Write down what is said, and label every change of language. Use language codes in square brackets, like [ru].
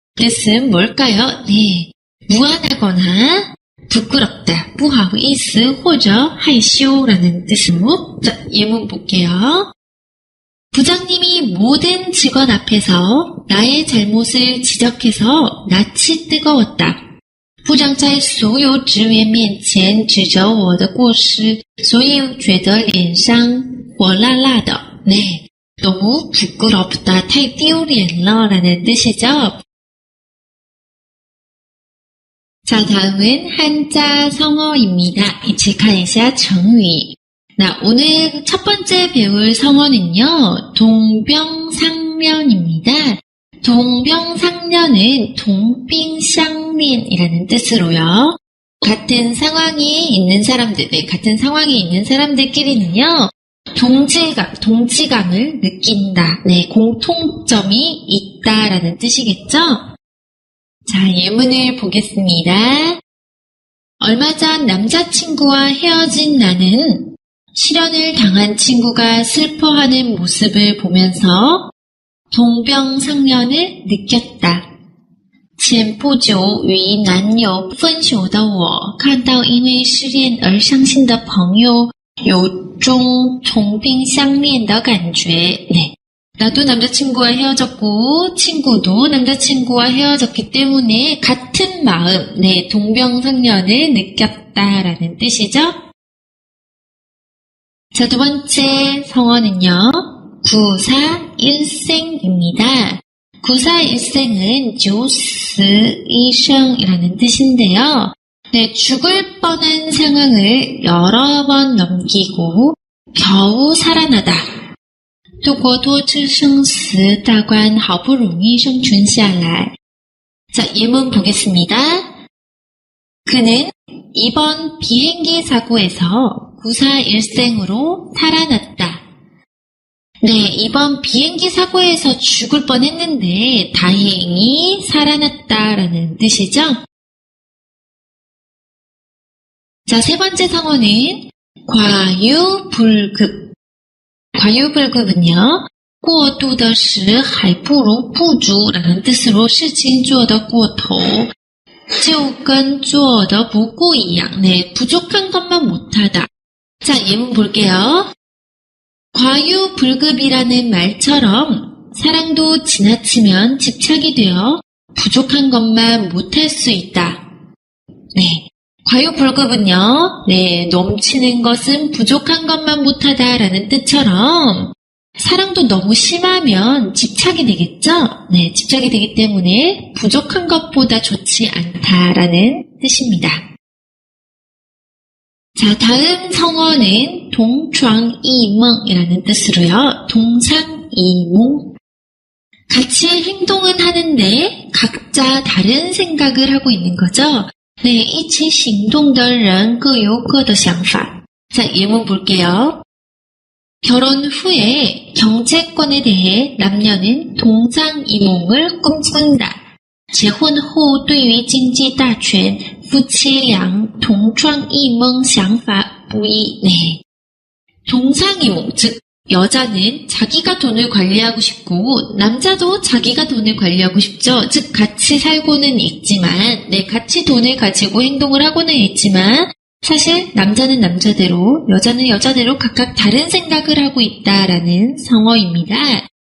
[ko] 뜻은 뭘까요? 네, 무안하거나 부끄럽다, [zh] 不好意思或者害羞 [ko] 라는 뜻으로. 자, 예문 볼게요. 부장님이 모든 직원 앞에서 나의 잘못을 지적해서 낯이 뜨거웠다. [zh] 部长在所有职员面前指责我的过失，所以觉得脸上火辣辣的. [ko] 네, 너무 부끄럽다, [zh] 太丢脸了 [ko] 라는 뜻이죠. 자, 다음은 한자 성어입니다. [zh] 이치看一下成语. [ko] 오늘 첫 번째 배울 성어는요, 동병상련입니다. 동병상련은 동빙상련이라는 뜻으로요. 같은 상황에 있는 사람들, 같은 상황에 있는 사람들끼리는요, 동지감을 느낀다. 네, 공통점이 있다라는 뜻이겠죠? 자, 예문을 보겠습니다. 얼마 전 남자친구와 헤어진 나는 실연을 당한 친구가 슬퍼하는 모습을 보면서 동병상련을 느꼈다. [zh] 前不久与男友分手的我看到因为失恋而伤心的朋友有种同病相怜的感觉. [ko] 네, 나도 남자친구와 헤어졌고 친구도 남자친구와 헤어졌기 때문에 같은 마음, 네, 동병상련을 느꼈다라는 뜻이죠. 자, 두 번째 성어는요, 구사일생입니다. 구사일생은 九死一生이라는 뜻인데요. 네, 죽을 뻔한 상황을 여러 번 넘기고 겨우 살아나다. [zh] 度过多次生死大关好不容易生存下来. [ko] 자, 예문 보겠습니다. 그는 이번 비행기 사고에서 구사일생으로 살아났다. 네, 이번 비행기 사고에서 죽을 뻔했는데 다행히 살아났다라는 뜻이죠. 자, 세 번째 성어는 과유불급. 과유불급은요, [zh] 过度的事还不如不足 [ko] 라는 뜻으로 [zh] 事情做得过头就跟做得不够一样. [ko] 네, 부족한 것만 못하다. 자, 예문 볼게요. 과유불급이라는 말처럼 사랑도 지나치면 집착이 되어 부족한 것만 못할 수 있다. 네, 과유불급은요, 네, 넘치는 것은 부족한 것만 못하다라는 뜻처럼 사랑도 너무 심하면 집착이 되겠죠? 네, 집착이 되기 때문에 부족한 것보다 좋지 않다라는 뜻입니다. 자, 다음 성어는 동床异梦이라는 뜻으로요. 동상이몽. 같이 행동은 하는데 각자 다른 생각을 하고 있는 거죠. [zh] 네, 一起行动的人各有各的想法. [ko] 자, 예문 볼게요. 결혼 후에 경제권에 대해 남녀는 동상이몽을 꿈꾼다. [zh] 结婚后对于经济大权夫妻俩同床异梦想法不一. [ko] 네, 동상이몽, 즉 여자는 자기가 돈을 관리하고 싶고 남자도 자기가 돈을 관리하고 싶죠. 즉 같이 살고는 있지만, 네, 같이 돈을 가지고 행동을 하고는 있지만 사실 남자는 남자대로, 여자는 여자대로 각각 다른 생각을 하고 있다라는 성어입니다.